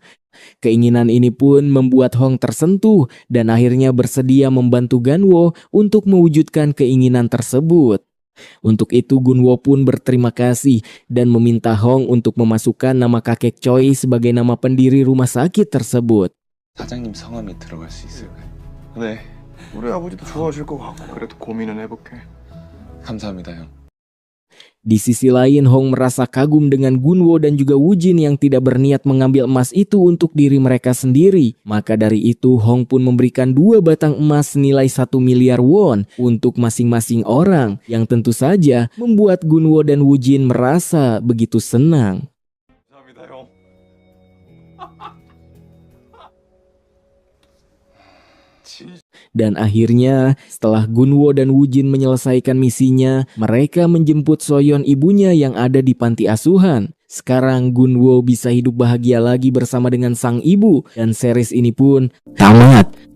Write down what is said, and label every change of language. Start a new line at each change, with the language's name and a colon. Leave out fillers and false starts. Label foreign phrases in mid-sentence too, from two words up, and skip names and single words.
Indonesian: Keinginan ini pun membuat Hong tersentuh dan akhirnya bersedia membantu Gunwo untuk mewujudkan keinginan tersebut. Untuk itu Gunwo pun berterima kasih dan meminta Hong untuk memasukkan nama kakek Choi sebagai nama pendiri rumah sakit tersebut.
Korean: 사장님 성함이 들어갈 수 있을까요? 네. 우리 아버지도 좋아하실 것 같고 그래도 고민은 해볼게. 감사합니다 형.
Indonesian: Di sisi lain, Hong merasa kagum dengan Gunwo dan juga Woo-jin yang tidak berniat mengambil emas itu untuk diri mereka sendiri. Maka dari itu, Hong pun memberikan 2 batang emas senilai 1 miliar won untuk masing-masing orang, yang tentu saja membuat Gunwo dan Woo-jin merasa begitu senang.
Korean: 감사합니다 형.
Indonesian: Dan akhirnya, setelah Gunwo dan Woo-jin menyelesaikan misinya, mereka menjemput Soyeon ibunya yang ada di panti asuhan. Sekarang Gunwo bisa hidup bahagia lagi bersama dengan sang ibu, dan series ini pun tamat.